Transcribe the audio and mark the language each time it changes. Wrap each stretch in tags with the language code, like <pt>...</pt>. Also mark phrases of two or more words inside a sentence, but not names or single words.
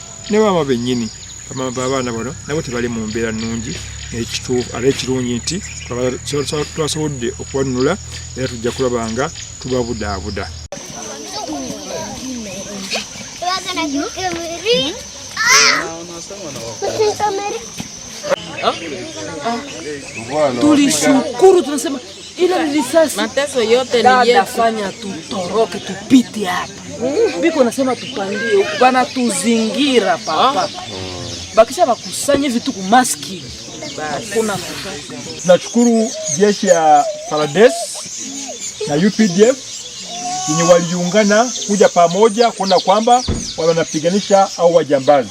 <lg>Ne baba bennyini abaana bano nabo tebali mu mbeera nnungi, ekituufu ate ekirungi nti twasobodde okubanunula era tujja kulaba nga tubabudaabuda.</lg> <sw>Tulishukuru, tunasema ila risasi mateso yote niliyofanya tutoroke tupite hapa. Biko nasema tupandie huko bana tuzingira papa. Bakisha bakusanye vitu ku maski. Kuna tunashukuru jeshi ya Parades na UPDF yenye waliungana kuja pamoja kuona kwamba wanapiganisha au wajambazi.</sw>